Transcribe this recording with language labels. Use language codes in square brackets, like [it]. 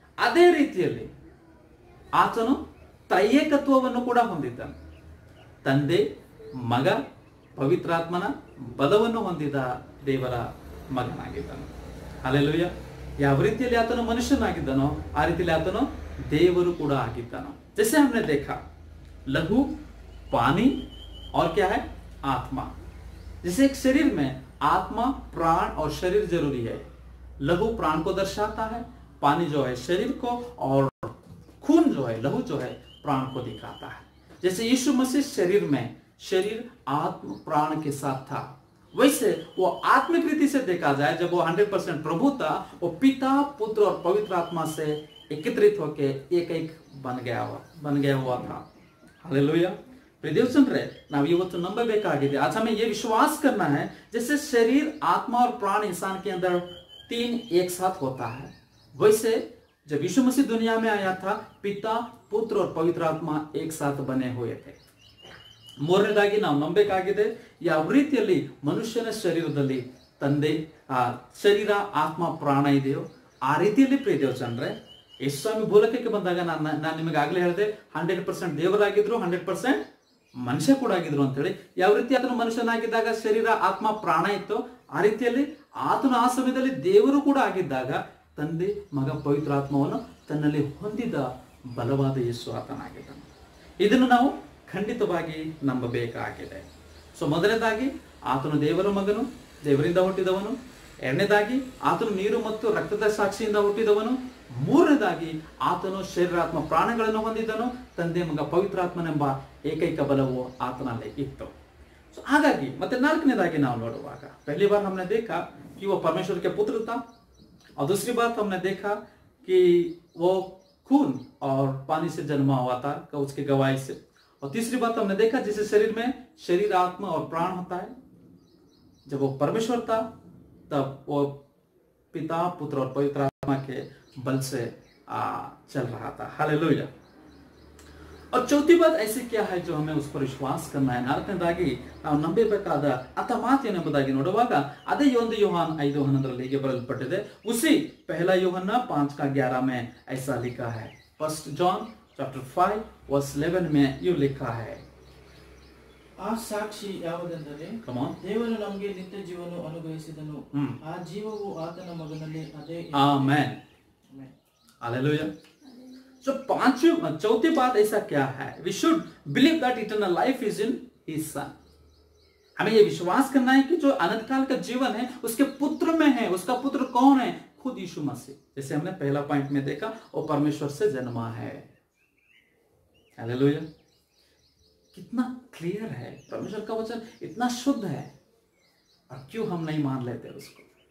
[kn] ಅದೇ ರೀತಿಯಲ್ಲಿ ಆತನು ತ್ರೈಯೇಕತ್ವವನ್ನು ಕೂಡ ಹೊಂದಿದ್ದಾನೆ. ತಂದೆ, ಮಗ, ಪವಿತ್ರಾತ್ಮನ ಬಲವನ್ನು ಹೊಂದಿದ ದೇವರ ಮಗನಾಗಿದ್ದಾನೆ. ಹಲ್ಲೆಲೂಯ. ಯಾವ ರೀತಿಯಲ್ಲಿ ಆತನು ಮನುಷ್ಯನಾಗಿದ್ದಾನೋ ಆ ರೀತಿಯಲ್ಲಿ ಆತನು देवर ಕೂಡ ಆಗಿದ್ದಾನೋ. [hi] जैसे हमने देखा लहू, पानी और क्या है? आत्मा. जैसे एक शरीर में आत्मा, प्राण और शरीर जरूरी है. लहू प्राण को दर्शाता है, पानी जो है शरीर को, और खून जो है, लहू जो है, प्राण को दिखाता है. जैसे यीशु मसीह शरीर में, शरीर आत्म प्राण के साथ था, वैसे वो आत्मिक रीति से देखा जाए जब वो 100% प्रभु था, वो पिता, पुत्र और पवित्र आत्मा से एकत्रित होके एक बन गया हुआ था. हालेलुया. [kn] प्रिय देवजनरे, ನಾವು ಇವತ್ತು ನಂಬಬೇಕಾಗಿದೆ. [hi] आज हमें ये विश्वास करना है जैसे शरीर, आत्मा और प्राण इंसान के अंदर तीन एक साथ होता है, वैसे जब यीशु मसीह दुनिया में आया था, पिता, पुत्र और पवित्र आत्मा एक साथ बने हुए थे. [kn] ಮೂರನೇದಾಗಿ ನಾವು ನಂಬಬೇಕಾಗಿದೆ ಯಾವ ರೀತಿಯಲ್ಲಿ ಮನುಷ್ಯನ ಶರೀರದಲ್ಲಿ ತಂದೆ, ಶರೀರ, ಆತ್ಮ, ಪ್ರಾಣ ಇದೆಯೋ ಆ ರೀತಿಯಲ್ಲಿ ಪ್ರಿಯ ದೇವಜನರೇ ಯೇಸು ಸ್ವಾಮಿ ಭೂಲೋಕಕ್ಕೆ ಬಂದಾಗ ನಾನು ನಿಮಗೆ ಆಗಲೇ ಹೇಳಿದೆ 100% ದೇವರಾಗಿದ್ರು, 100% ಮನುಷ್ಯ ಕೂಡ ಆಗಿದ್ರು ಅಂತ ಹೇಳಿ. ಯಾವ ರೀತಿ ಆತನು ಮನುಷ್ಯನಾಗಿದ್ದಾಗ ಶರೀರ, ಆತ್ಮ, ಪ್ರಾಣ ಇತ್ತು, ಆ ರೀತಿಯಲ್ಲಿ ಆತನು ಆ ಸಮಯದಲ್ಲಿ ದೇವರು ಕೂಡ ಆಗಿದ್ದಾಗ ತಂದೆ, ಮಗ, ಪವಿತ್ರ ಆತ್ಮವನ್ನು ತನ್ನಲ್ಲಿ ಹೊಂದಿದ ಬಲವಾದ ಯೇಸು ಆತನಾಗಿದ್ದಾನೆ. ಇದನ್ನು ನಾವು ಖಂಡಿತವಾಗಿ ನಂಬಬೇಕಾಗಿದೆ. ಸೊ ಮೊದಲನೇದಾಗಿ ಆತನು ದೇವರ ಮಗನು, ದೇವರಿಂದ ಹುಟ್ಟಿದವನು. ಎರಡನೇದಾಗಿ ಆತನು ನೀರು ಮತ್ತು ರಕ್ತದ ಸಾಕ್ಷಿಯಿಂದ ಹುಟ್ಟಿದವನು. ಮೂರನೇದಾಗಿ ಆತನು ಶರೀರಾತ್ಮ ಪ್ರಾಣಗಳನ್ನು ಹೊಂದಿದನು. ತಂದೆ, ಮಗ, ಪವಿತ್ರಾತ್ಮನೆಂಬ ಏಕೈಕ ಬಲವು ಆತನಲ್ಲಿ ಇತ್ತು. ಸೊ ಹಾಗಾಗಿ ಮತ್ತೆ ನಾಲ್ಕನೇದಾಗಿ ನಾವು ನೋಡುವಾಗ [hi] पहली बार हमने देखा कि वो परमेश्वर के पुत्र था, और दूसरी बात हमने देखा कि वो खून और पानी से जन्मा हुआ था, उसकी गवाही से. और तीसरी बात हमने देखा जिसे शरीर में शरीर, आत्मा और प्राण होता है. जब वो परमेश्वर था तब वो पिता, पुत्र और पवित्र आत्मा के बल से चल रहा था. हालेलुया. और चौथी बात ऐसी क्या है जो हमें उस पर विश्वास करना है. [kn] ನಾಲ್ಕನೇದಾಗಿ ನಾವು ನಂಬಬೇಕಾದ ಅಥ ಮಾತೇನೆಂಬುದಾಗಿ ನೋಡುವಾಗ ಅದೇ 1 ಯೋಹಾನ 5:11 ಹೀಗೆ ಬರೆಯಲ್ಪಟ್ಟಿದೆ. [hi] उसी पहला यूहन्ना 5:11 में ऐसा लिखा है. 1 जॉन चैप्टर 5:11 में यूं लिखा है. [kn] ಆ ಸಾಕ್ಷಿ ಯಾವುದೆಂದರೆ ದೇವರು ನಮಗೆ ನಿತ್ಯ ಜೀವವನ್ನು ಅನುಗ್ರಹಿಸಿದನು, ಆ ಜೀವವು ಆತನ ಮಗನಲ್ಲಿ ಅದೇ. ಆಮೆನ್. हालेलुया. [hi] So चौथी बात ऐसा क्या है? [en] We should believe that eternal life is in His Son. [hi] हमें ये विश्वास करना है कि जो अनंत काल का जीवन है उसके पुत्र में है. उसका पुत्र कौन है? खुद यीशु मसीह. जैसे हमने पहला पॉइंट में देखा, वो परमेश्वर से जन्मा है. हालेलुया. कितना क्लियर है, परमेश्वर का वचन इतना शुद्ध है, और क्यों हम नहीं मान लेते उसको?